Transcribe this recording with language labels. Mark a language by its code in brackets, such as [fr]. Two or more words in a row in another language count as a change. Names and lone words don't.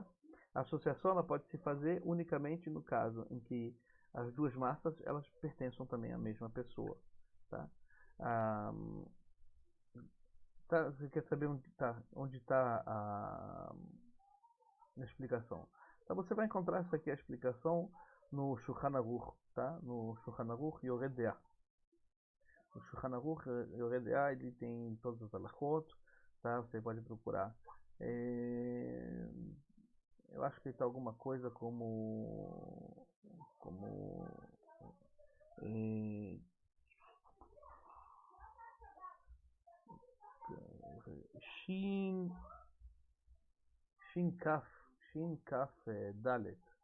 [pt] A associação ela pode se fazer unicamente no caso em que as duas massas elas pertençam também à mesma pessoa, tá? Você quer saber onde está a explicação? Então você vai encontrar essa aqui a explicação no Shulchan Aruch, tá? No Shulchan Aruch Yoreh De'ah. O Shulchan Aruch Yoreh De'ah ele tem todas as halachot, tá? Você pode procurar. Eu acho que está alguma coisa como Shin Shin Kaf Dalet.